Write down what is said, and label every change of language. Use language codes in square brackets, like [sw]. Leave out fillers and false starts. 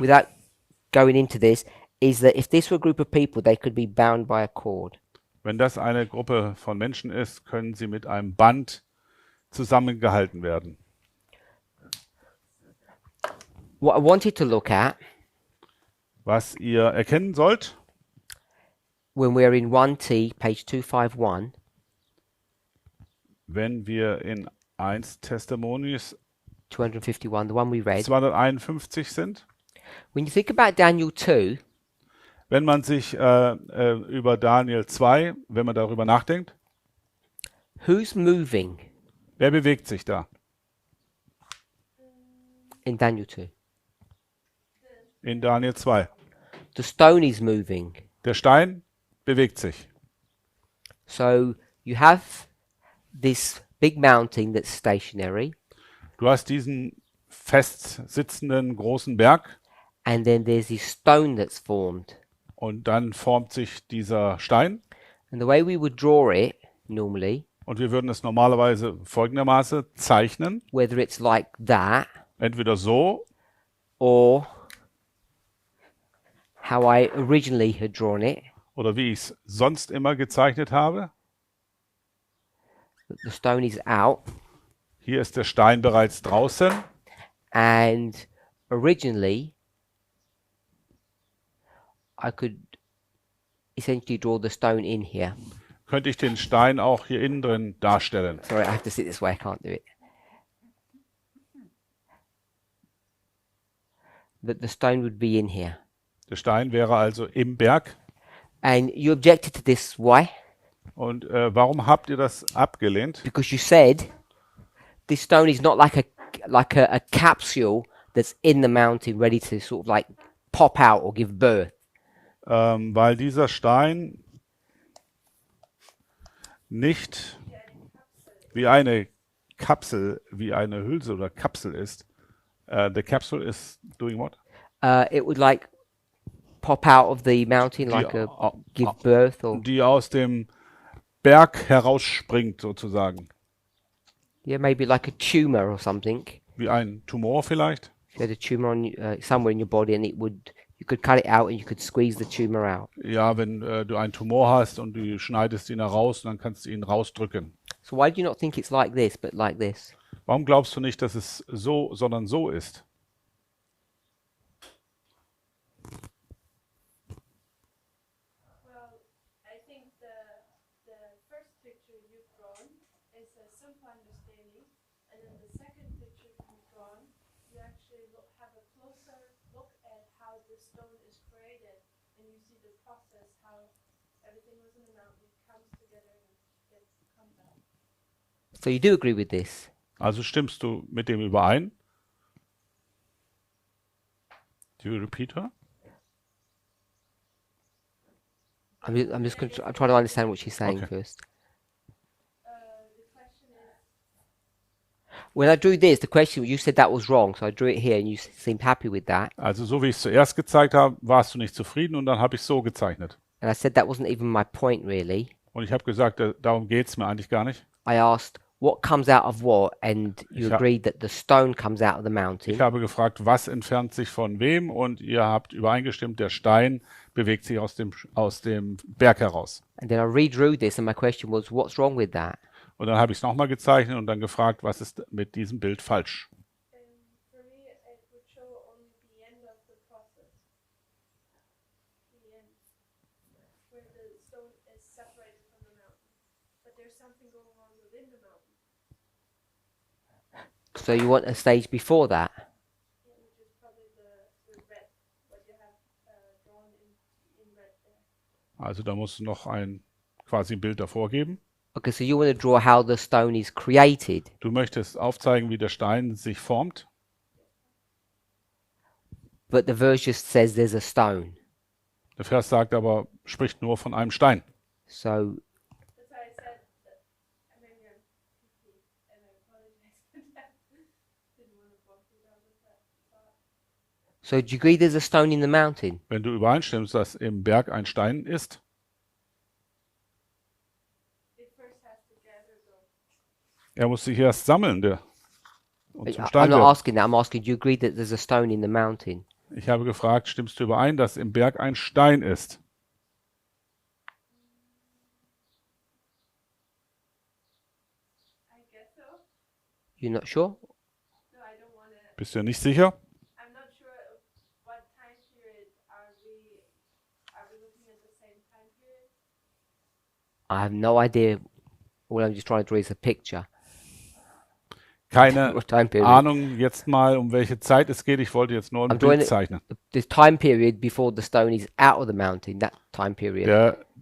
[en] without going into this, is that if this were a group of people, they could be bound by a cord. [de] wenn das eine Gruppe von Menschen ist, können sie mit einem Band zusammengehalten werden. [en] What I wanted to look at [de] Was ihr erkennen sollt, [en] when we're in 1T, page 251, [de] wenn wir in 1 Testimonies [en] 251, the one we read. [de] 251 sind, [en] When you think about Daniel 2, [de] wenn man sich über Daniel 2, wenn man darüber nachdenkt, [en] who's moving [de] wer bewegt sich da? [en] in Daniel 2? [de] In Daniel 2. [en] The stone is moving. [de] Der Stein bewegt sich. [en] So you have this big mountain that's stationary, [de] Du hast diesen fest sitzenden großen Berg [en] and then there's this stone that's formed. [de] und dann formt sich dieser Stein [en] And the way we would draw it normally, [de] und wir würden es normalerweise folgendermaßen zeichnen. [en] whether it's like that [de] Entweder so [en] or how I originally had drawn it, [de] oder wie ich es sonst immer gezeichnet habe. [en] the stone is out, [de] Hier ist der Stein bereits draußen [en] and originally I could essentially draw the stone in here. [de] könnte ich den Stein auch hier innen drin darstellen. [en] Sorry, I have to sit this way, I can't do it. That the stone would be in here. [de] Der Stein wäre also im Berg. [en] And you objected to this, why? [de] Und warum habt ihr das abgelehnt? [en] Because you said this stone is not like a capsule that's in the mountain ready to sort of like pop out or give birth. [de] Weil dieser Stein nicht wie eine Kapsel, wie eine Hülse oder Kapsel ist. [en] The capsule is doing what? It would like pop out of the mountain [de] Die, [en] like a au- give birth or [de] die aus dem Berg herausspringt sozusagen. [en] yeah, maybe like a tumor or something. [de] Wie ein Tumor vielleicht. [en] If you had a tumor on somewhere in your body and you could cut it out and you could squeeze the tumor out. [de] Ja, wenn du einen Tumor hast und du schneidest ihn heraus, dann kannst du ihn rausdrücken. [en] So why do you not think it's like this, but like this? [de] Warum glaubst du nicht, dass es so, sondern so ist? [en] Well, I think the first picture you've drawn is a simple understanding, and then the second picture you've drawn, you actually have a closer look at how the stone is created, and you see the process, how everything was in the mountain comes together and comes out. So you do agree with this? [de] Also stimmst du mit dem überein? [en] Do you repeat her? I'm just going to try to understand what she's saying Okay. first. The question is, When I drew this, the question you said that was wrong, so I drew it here, and you seemed happy with that. [de] Also so wie ich es zuerst gezeigt habe, warst du nicht zufrieden und dann habe ich es so gezeichnet. [en] And I said that wasn't even my point really. [de] Und ich habe gesagt, darum geht es mir eigentlich gar nicht. [en] I asked what comes out of what, and you [de] Ich ha- [en] agreed that the stone comes out of the mountain. [de] Ich habe gefragt, was entfernt sich von wem und ihr habt übereingestimmt, der Stein bewegt sich aus dem Berg heraus. [en] And then I redrew this, and my question was, what's wrong with that? [de] Und dann habe ich es nochmal gezeichnet und dann gefragt, was ist mit diesem Bild falsch? [en] for me, it would show only the end of the process. The end, where the stone is separated from the mountain. But there's something going on within the mountain, So you want a stage before that? which is probably the red, what you have drawn in red there. [de] Also da muss es noch quasi ein Bild davor geben. [en] Okay, so you want to draw how the stone is created. [de] Du möchtest aufzeigen, wie der Stein sich formt, [en] But the verse just says there's a stone. [de] der Vers sagt aber, spricht nur von einem Stein. [en] So That's why I said that, maybe I'm picky, and I apologize for that. Didn't want to walk you down with that thought. do you agree there's a stone in the mountain? [de] Wenn du übereinstimmst, dass im Berg ein Stein ist, [en] It first has to gather though. [de] er muss sich erst sammeln und zum [en] I'm [de] Stein [en] not [de] werden. [en] asking that. I'm asking, do you agree that there's a stone in the mountain? [de] Ich habe gefragt, stimmst du überein, dass im Berg ein Stein ist? [en] I guess so. You're not sure? No, I don't want to. [de] Bist du dir nicht sicher? [en] I'm not sure of what time period are we looking at the same time period? I have no idea. All I'm just trying to draw is a picture. [de] Keine [en] What time period? [de] Ahnung jetzt mal, um welche Zeit es geht. Ich wollte jetzt nur ein [en] I'm drawing [de] Bild [en] it- [de] zeichnen. [en] The time period before the stone is out of the mountain, that time period.